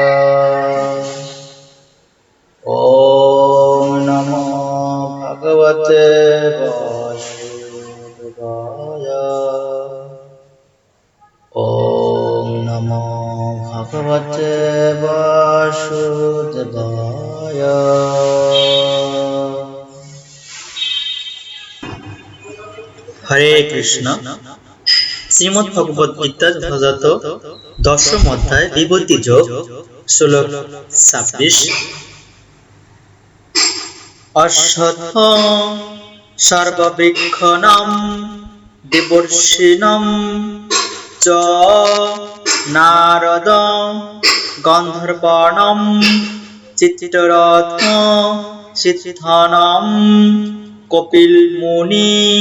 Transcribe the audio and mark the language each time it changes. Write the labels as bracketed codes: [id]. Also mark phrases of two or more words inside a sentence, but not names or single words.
[sa] ওম নমো ভগবতে বাসুদেবায়। ওম নমো ভগবতে বাসুদেবায়। হরে কৃষ্ণ। [bn] শ্রীমদ্ ভগবদ গীতা যথাযথ দশম অধ্যায় বিভূতি যোগ, শ্লোক 26। [sa] অশ্বত্থ সর্ববৃক্ষণাং দেবর্ষিণাং চ নারদ গন্ধর্বাণাং চিত্ররথ সিদ্ধানাং কপিল মুনি।